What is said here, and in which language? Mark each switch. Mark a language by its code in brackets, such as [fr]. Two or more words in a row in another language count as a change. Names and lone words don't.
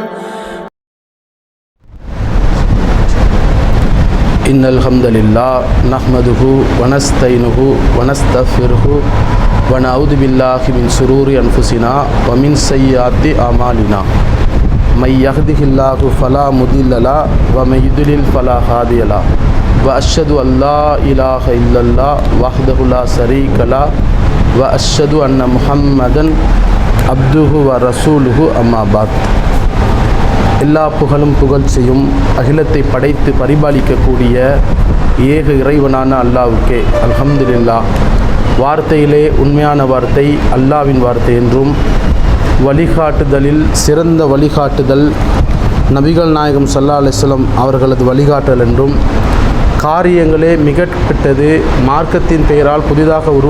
[ar] إن الحمد لله نحمده ونستعينه ونستغفره ونعوذ بالله من شرور أنفسنا ومن سيئات أعمالنا من يهده الله فلا مضل له ومن يضلل فلا هادي له وأشهد أن لا إله إلا الله وحده لا شريك له وأشهد أن محمدا عبده ورسوله أما بعد. [ta] எல்லா புகழும் புகழ்ச்சியும் அகிலத்தை படைத்து பரிபாலிக்கக்கூடிய ஏக இறைவனான அல்லாஹ்வுக்கே அல்ஹம்துலில்லாஹ். வார்த்தையிலே உண்மையான வார்த்தை அல்லாஹ்வின் வார்த்தை என்றும், வழிகாட்டுதலில் சிறந்த வழிகாட்டுதல் நபிகள் நாயகம் [ar] صلى الله عليه وسلم [ta] அவர்களது வழிகாட்டல் என்றும், காரியங்களே மிகப்பெற்றது மார்க்கத்தின் பெயரால் புதிதாக